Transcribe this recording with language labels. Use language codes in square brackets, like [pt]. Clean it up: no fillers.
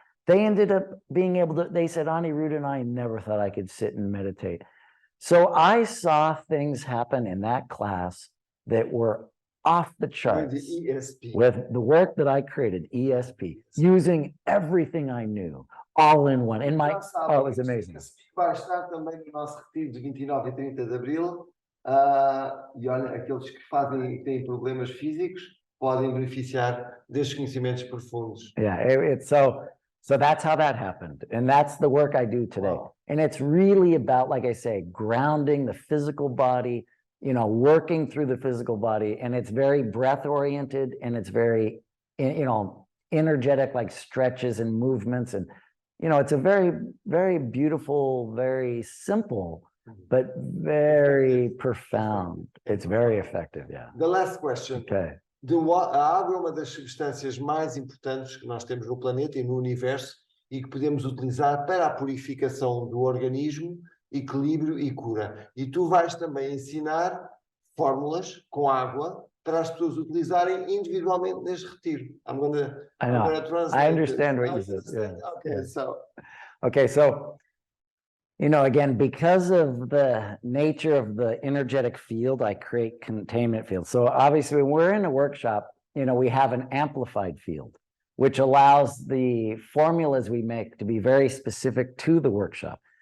[en] They ended up being able to, they said, Annirudhan, I never thought I could sit and meditate. So I saw things happen in that class that were off the With charts the ESP. with the work that I created, ESP, using everything I knew, all in one. In my, [pt] Já sabem, [en] oh, it was amazing. [pt] ESP vai estar também no nosso retiro de 29 e 30 de abril. E olha, aqueles que têm problemas físicos podem beneficiar destes conhecimentos profundos. [en] Yeah, it's so that's how that happened. And that's the work I do today. Wow. And it's really about, like I say, grounding the physical body, you know, working through the physical body. And it's very breath oriented, and it's very, you know, energetic, like stretches and movements. And, you know, it's a very, very beautiful, very simple, but very profound. It's very effective. Yeah. The last question. Okay. [pt] A água é uma das substâncias mais importantes que nós temos no planeta e no universo e que podemos utilizar para a purificação do organismo, equilíbrio e cura. E tu vais também ensinar fórmulas com água para as pessoas utilizarem individualmente neste retiro. [en] I'm gonna translate. I understand what you said. Yeah. Okay, so you know, again, because of the nature of the energetic field, I create containment fields. So obviously, when we're in a workshop, you know, we have an amplified field, which allows the formulas we make to be very specific to the workshop.